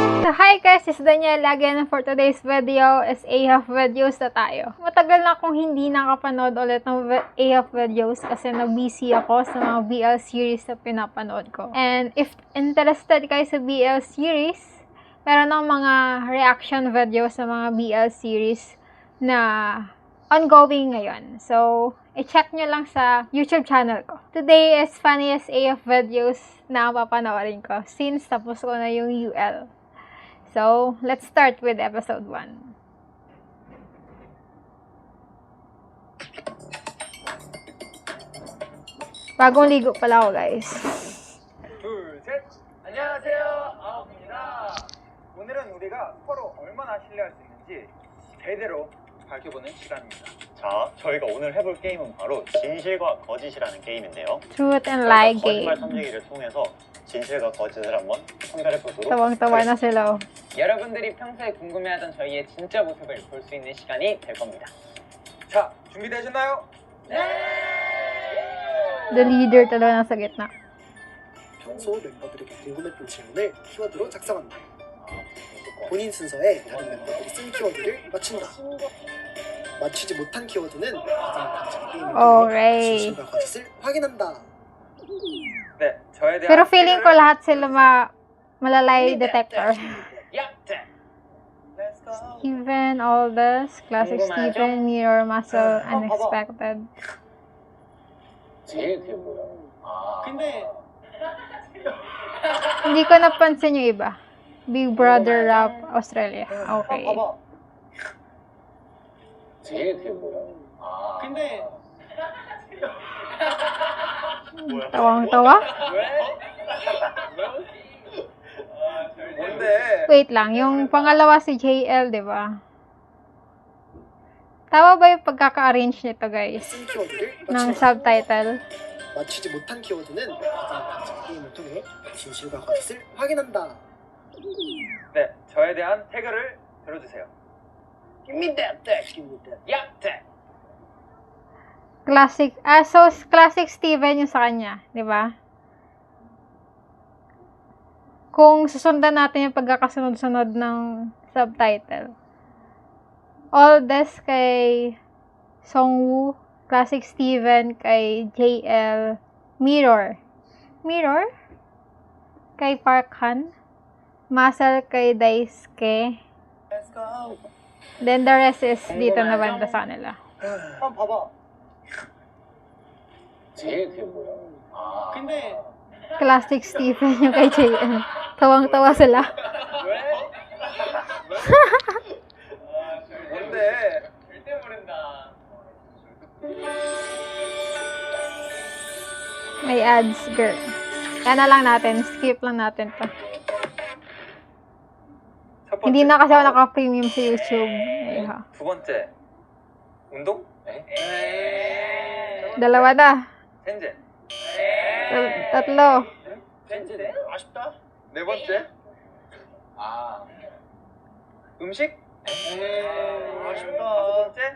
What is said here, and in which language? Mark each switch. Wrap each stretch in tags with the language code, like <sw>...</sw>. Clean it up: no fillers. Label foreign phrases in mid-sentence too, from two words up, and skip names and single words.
<en>So, hi guys! It's Daniela again for today's video is AF videos</en> <tl>na tayo. Matagal na akong hindi nakapanood ulit ng AF videos kasi na-busy ako sa mga</tl> <en>BL series</en> <tl>na pinapanood ko.</tl> <en>And if interested</en> <tl>kayo sa</tl> <en>BL series,</en> <tl>meron akong mga</tl> <en>reaction videos</en> <tl>sa mga</tl> <en>BL series</en> <tl>na ongoing ngayon. So, i-check nyo lang sa YouTube channel ko.</tl> <en>Today is funniest AF videos</en> <tl>na papanoorin ko since tapos ko na yung UL.</tl> <en>So, let's start with episode 1.</en> <tl>Bagong ligo pala ako, guys.</tl> <ko>둘, 셋! 안녕하세요, 아홉입니다. 오늘은 우리가 서로 얼마나 신뢰할 수 있는지 제대로 밝혀보는 시간입니다. 자, 저희가 오늘 해볼 게임은 바로 진실과 거짓이라는 게임인데요.</ko> <en>Truth and lie</en> <ko>거짓말</ko> <en>game.</en> <ko>탐지기를 통해서 진실과 거짓을 한번 판별해보도록</ko> <tl>Tawang-tawa na sila.</tl> <ko>여러분들이 평소에 궁금해하던 저희의 진짜 모습을 볼 수 있는 시간이 될 겁니다. 자, 준비되셨나요?</ko> <en>The leader</en> <tl>talaga nasa gitna.</tl> <ko>평소 멤버들에게 궁금했던 질문을 키워드로 작성한다. 본인 순서에 다른 멤버들이 쓴 키워드를 맞춘다. 맞추지 못한 키워드는 가장 단순한 게임을</ko> <en>Alright.</en> <ko>통해 진실과 거짓을 확인한다. 네, 저에 대한</ko> <tl>Pero feeling ko</tl> <ko>태그를</ko> <tl>lahat sila malalay detector.</tl> <ko>약자!</ko> <en>Steven, Aldous, Classic</en> <ko>궁금하죠?</ko> <en>Steven, Mirror, Muscle, Unexpected.</en> <ko>제일 그게 뭐야? 근데</ko> <tl>Hindi ko napansin yung iba.</tl> <en>Big Brother Rap Australia. Okay.</en> <ko>제일 그게 뭐야? 근데</ko> <tl>Tawang-tawa?</tl> <ko>뭔데?</ko> <tl>Wait lang, yung pangalawa si JL, di ba? Tama ba yung pagkaka-arrange nito, guys?</tl> <ko>쓴 키워드를</ko> <tl>Ng</tl> <ko>맞춘다.</ko> <tl>subtitle?</tl> <ko>맞추지 못한 키워드는 가장 단순한 게임을 통해 진실과 거짓을 확인한다. 네, 저에 대한 태그를 들어주세요. 약자!</ko> <en>Classic, so classic Steven</en> <tl>yung sa kanya, di ba? Kung susundan natin yung pagkakasunod-sunod ng subtitle. Aldous kay Songwoo,</tl> <en>Classic Steven</en> <tl>kay JL, Mirror. Mirror? Kay Park Han. Muscle kay Daisuke.</tl> <en>Then the rest is</en> <tl>dito na banda sa kanila.</tl> <ko>한번 봐봐. 제일 그게 뭐야? 근데</ko> <en>Classic Steven</en> <tl>yung kay JL. Tawang-tawa sila.</tl> <ko>뭔데? 절대 모른다.</ko> <tl>May ads, girl. Kaya na lang natin. Skip lang natin to.</tl> <ko>첫 번째,</ko> <tl>Hindi na kasi ako naka-premium sa YouTube. Ayha.</tl> <ko>두 번째, 운동?</ko> <tl>Dalawa na.</tl> <ko>젠제.</ko> <tl>Tatlo.</tl> <ko>젠제? 아쉽다. 네 번째, 음식? 아쉽다. 다섯 번째,</ko>